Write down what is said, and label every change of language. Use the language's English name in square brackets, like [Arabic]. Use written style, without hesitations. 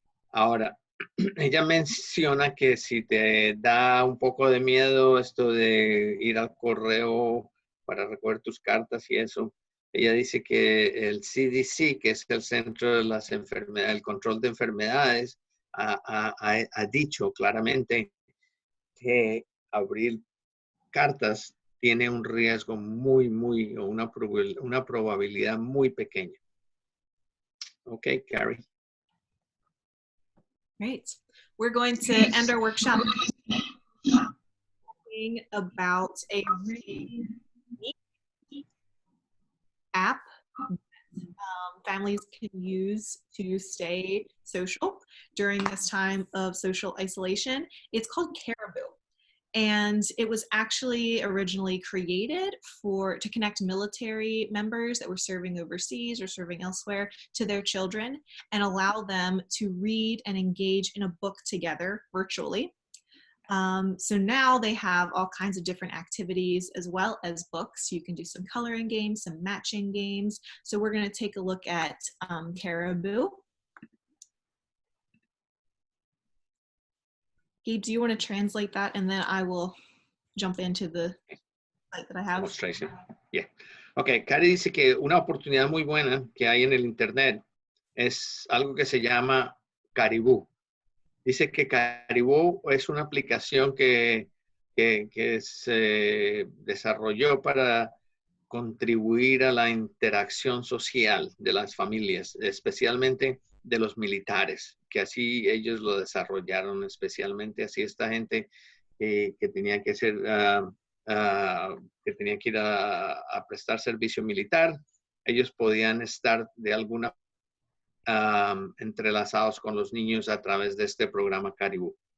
[Spanish] Ahora, ella menciona que si te da un poco de miedo esto de ir al correo para recoger tus cartas y eso, ella dice que el CDC, que es el Centro de las Enfermedades, el Control de Enfermedades, ha dicho claramente que abrir cartas tiene un riesgo una probabilidad muy pequeña. [English] Okay, Carrie. Great. We're going to end our workshop talking about a really neat app families can use to stay social during this time of social isolation. It's called Caribou. And it was actually originally created to connect military members that were serving overseas or serving elsewhere to their children and allow them to read and engage in a book together virtually. So now they have all kinds of different activities as well as books. You can do some coloring games, some matching games. So we're going to take a look at Caribou. Gabe, do you want to translate that, and then I will jump into the site that I have? Demonstration. Yeah. [Spanish] Okay, Cari dice que una oportunidad muy buena que hay en el internet es algo que se llama Caribou. Dice que Caribou es una aplicación que que se desarrolló para contribuir a la interacción social de las familias, especialmente de los militares, que así ellos lo desarrollaron, especialmente así esta gente que tenía que ser, que tenía que ir a prestar servicio militar, ellos podían estar de alguna entrelazados con los niños a través de este programa Caribú.